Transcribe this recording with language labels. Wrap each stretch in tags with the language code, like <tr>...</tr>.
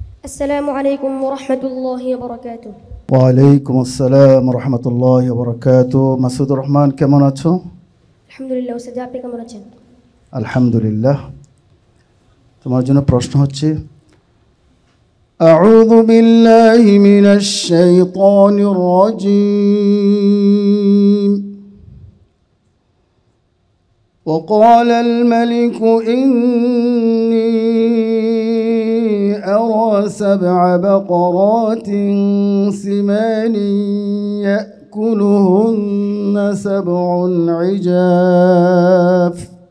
<ar>السلام عليكم ورحمة الله وبركاته.</ar> <bn>ওয়ালাইকুম আসসালাম রহমতুল্লাহ বরকাত। মাসুদুর রহমান, কেমন আছো?</bn> <ar>الحمد لله أستاذ,</ar> <bn>আপনি কেমন আছেন? আলহামদুলিল্লাহ। তোমার জন্য প্রশ্ন হচ্ছে, আউযু বিল্লাহি মিনাশ শাইতানির রাজীম।</bn> <ar>وقال الملك إني أرى 7 بقرات سمان يأكلهن 7 عجاف.</ar>